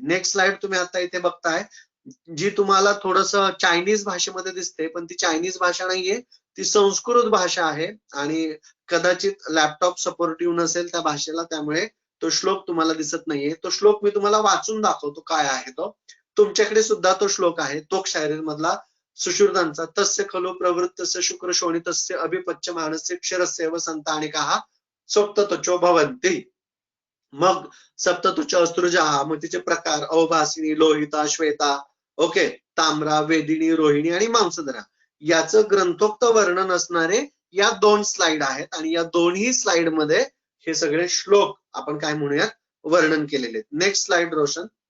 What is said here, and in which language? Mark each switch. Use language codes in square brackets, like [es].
[mr] Next slide तुम्ही आता इथे बघताय, जी तुम्हाला थोडस चायनीज भाषेमध्ये दिसते, पण ती चायनीज भाषा नाहीये, ती संस्कृत भाषा आहे. आणि कदाचित लॅपटॉप सपोर्टिव्ह नसेल त्या भाषेला, त्यामुळे तो श्लोक तुम्हाला दिसत नाहीये. तो श्लोक मी तुम्हाला वाचून दाखवतो काय आहे तो. तुमच्याकडे सुद्धा तो श्लोक आहे तो क्षारीर मधला सुश्रुतांचा. [sa] तस्य खलु प्रवृत्तस्य शुक्र शोणितस्य अभिपच्यमानस्य क्षरस्यैव संतानिकाः सप्तत्वचो भवन्ति. [mr] मग सप्तत्वच अस्त्रुजा, मग तिचे प्रकार अवभासिनी, लोहिता, श्वेता, ओके, ताम्रा, वेदिनी, रोहिणी आणि मांसधरा याचं ग्रंथोक्त वर्णन असणारे या 2 स्लाइड आहेत आणि या दोन्ही स्लाइड मध्ये हे सगळे श्लोक आपण काय म्हणूयात वर्णन केलेले आहेत. Next slide Roshan.